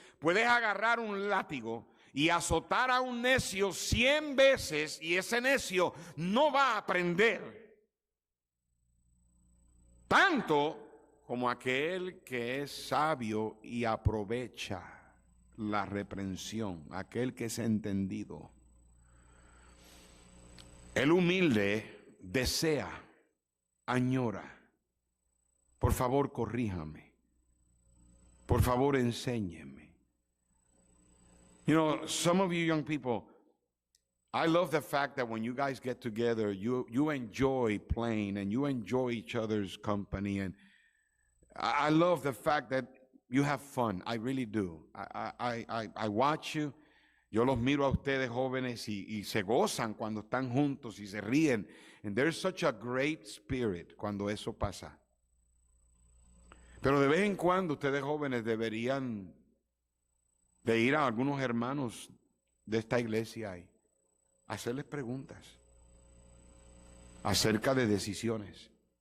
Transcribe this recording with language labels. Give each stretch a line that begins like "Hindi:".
Spanish: Puedes agarrar un látigo y azotar a un necio 100 veces y ese necio no va a aprender tanto como aquel que es sabio y aprovecha la reprensión, aquel que es entendido. El humilde desea, añora: por favor, corríjame. Por favor, enséñeme.
English: You know, some of you young people, I love the fact that when you guys get together, you enjoy playing and you enjoy each other's company. And I love the fact that you have fun. I really do. I watch you.
Spanish: Yo los miro a ustedes jóvenes y se gozan cuando están juntos y se ríen.
English: And there's such a great spirit
Spanish: cuando eso pasa. Pero de vez en cuando ustedes jóvenes deberían de ir a algunos hermanos de esta iglesia y hacerles preguntas acerca de decisiones.